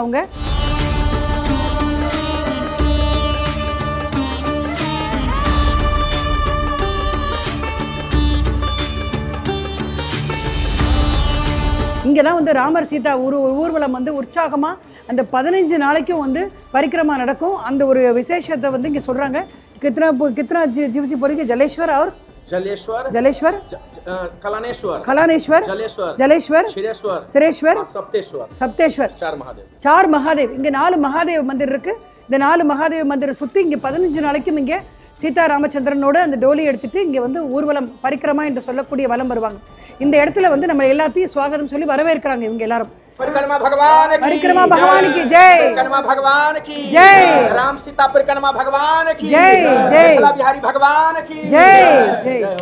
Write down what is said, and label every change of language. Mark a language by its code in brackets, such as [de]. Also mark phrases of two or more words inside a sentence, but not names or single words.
[ta] அவங்க இங்கே தான் வந்து ராமர் சீதா ஊர்வலம் வந்து உற்சாகமாக அந்த 15 நாளைக்கும் வந்து பரிக்கிரமா நடக்கும். அந்த ஒரு விசேஷத்தை வந்து இங்கே சொல்கிறாங்க. [hi] कितना जीवजी बोलेंगे, जलेश्वर और जलेश्वर कलानेश्वर जलेश्वर सिरेश्वर सप्तेश्वर 4 महादेव. [ta] இங்கே 4 மகாதேவ மந்திர் இருக்கு. இந்த 4 மகாதேவ மந்திரை சுற்றி இங்கே 15 நாளைக்கும் இங்கே சீதா ராமச்சந்திரனோட அந்த டோலி எடுத்துட்டு இங்கே வந்து ஊர்வலம் பரிக்கிரமா என்று சொல்லக்கூடிய வலம் வருவாங்க. இந்த இடத்துல வந்து நம்ம எல்லாத்தையும் சுவாகதம் சொல்லி வரவேற்கிறாங்க இவங்க எல்லாரும். [hi] परिक्रमा भगवान की जय, परिक्रमा भगवान की जय, राम सीता परिक्रमा भगवान की जय, जय, मिथिला बिहारी भगवान की जय, जय, जय